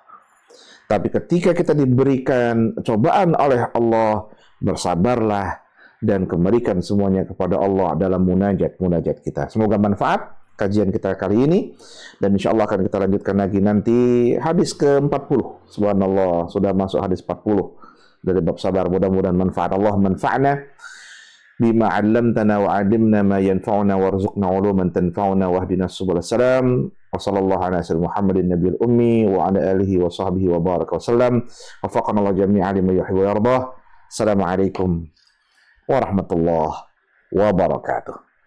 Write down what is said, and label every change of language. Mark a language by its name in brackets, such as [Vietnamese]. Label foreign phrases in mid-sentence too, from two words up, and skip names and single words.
[Indonesian] Tapi ketika kita diberikan cobaan oleh Allah, bersabarlah dan kembalikan semuanya kepada Allah dalam munajat kita. Semoga manfaat kajian kita kali ini, dan [Arabic] إن شاء الله [Indonesian] akan kita lanjutkan lagi nanti hadis ke-40. Subhanallah, sudah masuk hadis 40 dari bab sabar. Mudah-mudahan manfaat. [Arabic] اللهم انفعنا بما علمتنا وعلمنا ما ينفعنا وارزقنا علوما تنفعنا واهدنا سبل السلام. وصلى الله على سيدنا محمد النبي الأمي وعلى آله وصحبه وبارك وسلم. وفقنا الله جميعا لما يحب ويرضاه. السلام عليكم ورحمة الله وبركاته.